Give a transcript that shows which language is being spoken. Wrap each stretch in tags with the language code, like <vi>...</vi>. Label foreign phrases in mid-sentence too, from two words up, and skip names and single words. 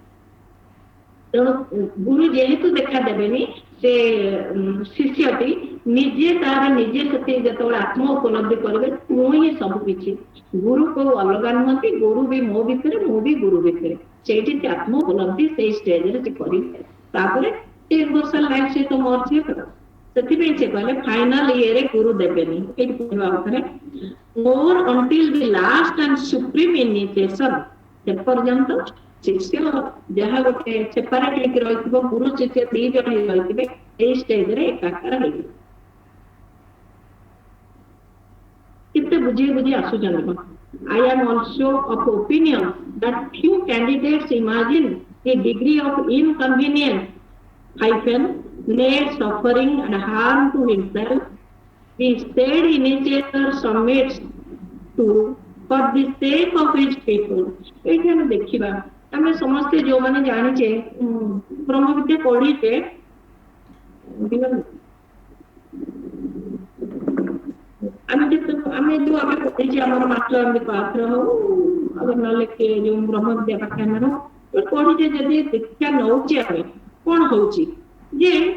<or>ତେଣୁ ଗୁରୁ ଯେହେତୁ ଦେଖା ଦେବେନି, ସେ ଶିଷ୍ୟଟି ନିଜେ ତାର ନିଜେ ସେଠି ଯେତେବେଳେ ଆତ୍ମ ଉପଲବ୍ଧି କରିବେ, ମୁଁ ହିଁ ସବୁ କିଛି, ଗୁରୁ କୋଉ ଅଲଗା ନୁହନ୍ତି, ଗୁରୁ ବି ମୋ ଭିତରେ, ମୁଁ ବି ଗୁରୁ ଭିତରେ, ସେଇଠି ସେ ଆତ୍ମ ଉପଲବ୍ଧି ସେଇ ଷ୍ଟେଜରେ ସେ କରିବେ। ତାପରେ ସେ</or> <en>universal life</en> <or>ସହିତ ମର୍ଜ ହେବେ। ସେଥିପାଇଁ ସେ କହିଲେ ଫାଇନାଲ ଇଏରେ ଗୁରୁ ଦେବେନି। ଏଇଠି କହିବା ଅର୍ଥରେ ମୋର</or> <en>until the last and supreme initiation,</en> <or>ସେ ପର୍ଯ୍ୟନ୍ତ ଶିଷ୍ୟ ଯାହା ଗୋଟେ ସେପାରେଟ ହେଇକି ରହିଥିବ, ଗୁରୁ ଶିଷ୍ୟ ଦି ଜଣ ହେଇ ରହିଥିବେ, ଏଇ ଷ୍ଟେଜରେ ଏକାକାର ହେଇଯିବ। କେତେ ବୁଝି ବୁଝି ଆସୁଛନ୍ତି।</or> <en>I am also of opinion that few candidates imagine a degree of inconvenience hyphen need suffering and harm to himself the said initiator submits to for the sake of his people।</en> <or>ଏଇଠି ଆମେ ଦେଖିବା, ଆମେ ସମସ୍ତେ ଯୋଉମାନେ ଜାଣିଛେ ବ୍ରହ୍ମବିଦ୍ୟା ପଢିଛେ, ଆମେ ଯେତେ ଆମେ ଯୋଉ ଆମେ ପଢିଛେ ଆମର ମାଷ୍ଟର ପାତ୍ର ହଉ ନହେଲେ ଯୋଉ ବ୍ରହ୍ମବିଦ୍ୟା ପାଠାଗାର ପଢିଛେ, ଯଦି ଶିକ୍ଷା ନଉଛେ ଆମେ କଣ ହଉଛି ଯେ</or>